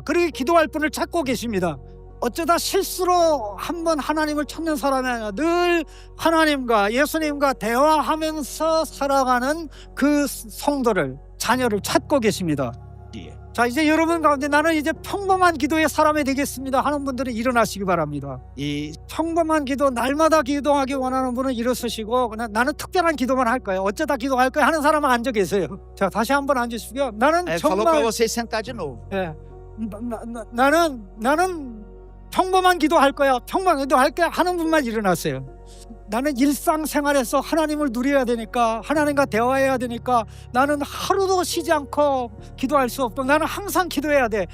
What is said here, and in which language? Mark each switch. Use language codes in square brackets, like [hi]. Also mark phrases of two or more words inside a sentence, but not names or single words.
[ko] 그렇게 기도할 분을 찾고 계십니다. 어쩌다 실수로 한번 하나님을 찾는 사람이 아니라 늘 하나님과 예수님과 대화하면서 살아가는 그 성도를, 자녀를 찾고 계십니다. 자, 이제 여러분 가운데 나는 이제 평범한 기도의 사람이 되겠습니다 하는 분들은 일어나시기 바랍니다. 이 평범한 기도, 날마다 기도하기 원하는 분은 일어서시고 나는 특별한 기도만 할 거예요. 어쩌다 기도할 거예요 하는 사람은 앉아 계세요. 자, 다시 한번 앉으시고요. 나는 [pt] falou para [ko] 정말 [pt] você sentar de novo. [ko] 나는 평범한 기도할 거야. 평범한 기도할 거야 하는 분만 일어나세요. 나는 일상생활에서 하나님을 누려야 되니까, 하나님과 대화해야 되니까 나는 하루도 쉬지 않고 기도할 수 없고 나는 항상 기도해야 돼.